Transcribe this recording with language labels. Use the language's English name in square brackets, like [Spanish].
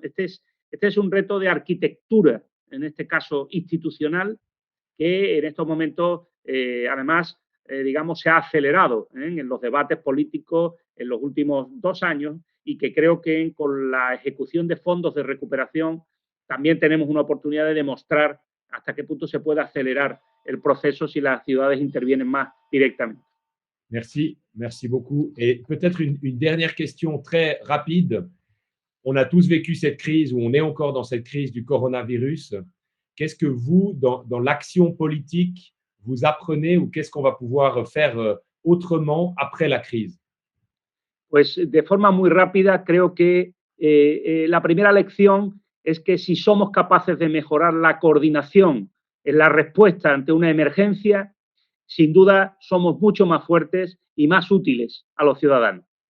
[Spanish] Este es un reto de arquitectura, en este caso institucional, que en estos momentos, además, digamos, se ha acelerado en los debates políticos en los últimos 2 años y que creo que con la ejecución de fondos de recuperación también tenemos una oportunidad de demostrar hasta qué punto se puede acelerar el proceso si las ciudades intervienen más directamente. [French] Merci, merci beaucoup. Et peut-être une dernière question très rapide. On a tous vécu cette crise, ou on est encore dans cette crise du coronavirus. Qu'est-ce que vous, dans l'action politique, vous apprenez ou qu'est-ce qu'on va pouvoir faire autrement après la crise? [Spanish] Pues de forma muy rápida, creo que la primera lección es que si somos capaces de mejorar la coordinación en la respuesta ante una emergencia, sin duda somos mucho más fuertes y más útiles a los ciudadanos.